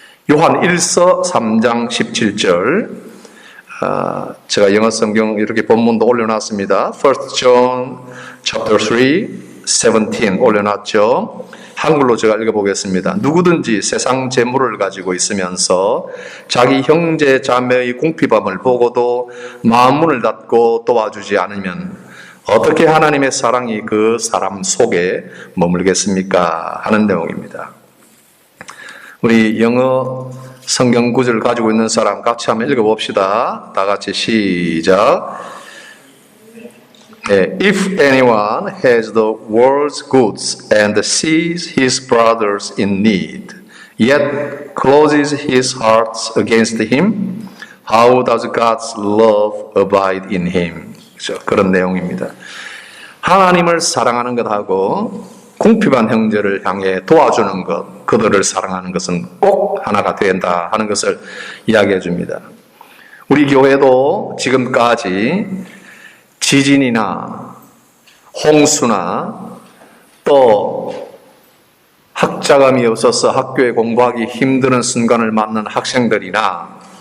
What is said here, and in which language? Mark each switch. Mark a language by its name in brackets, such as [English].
[Korean] 요한 1서 3장 17절, 제가 영어 성경 이렇게 본문도 올려놨습니다. [English] 1 John chapter 3 17 [Korean] 올려놨죠. 한글로 제가 읽어보겠습니다. 누구든지 세상 재물을 가지고 있으면서 자기 형제 자매의 궁핍함을 보고도 마음 문을 닫고 도와주지 않으면 어떻게 하나님의 사랑이 그 사람 속에 머물겠습니까? 하는 내용입니다. 우리 영어 성경 구절을 가지고 있는 사람 같이 한번 읽어봅시다. 다 같이 시작. [English] If anyone has the world's goods and sees his brothers in need, yet closes his heart against him, how does God's love abide in him? [Korean] 그런 내용입니다. 하나님을 사랑하는 것하고 궁핍한 형제를 향해 도와주는 것, 그들을 사랑하는 것은 꼭 하나가 된다 하는 것을 이야기해 줍니다. 우리 교회도 지금까지 지진이나 홍수나 또 학자감이 없어서 학교에 공부하기 힘드는 순간을 맞는 학생들이나